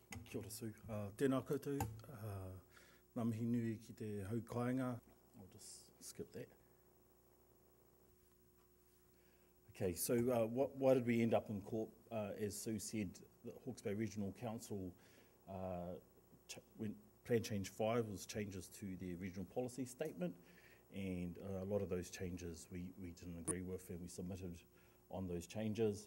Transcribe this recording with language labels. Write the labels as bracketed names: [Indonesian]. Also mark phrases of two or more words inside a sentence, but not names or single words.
[Māori] Kia ora Sue. Tēnā koutou, ngā mihi nui ki te haukainga. [English] I'll just skip that. Okay, so why did we end up in court? As Sue said, the Hawke's Bay Regional Council Plan Change 5 was changes to the regional policy statement, and a lot of those changes we didn't agree with, and we submitted on those changes.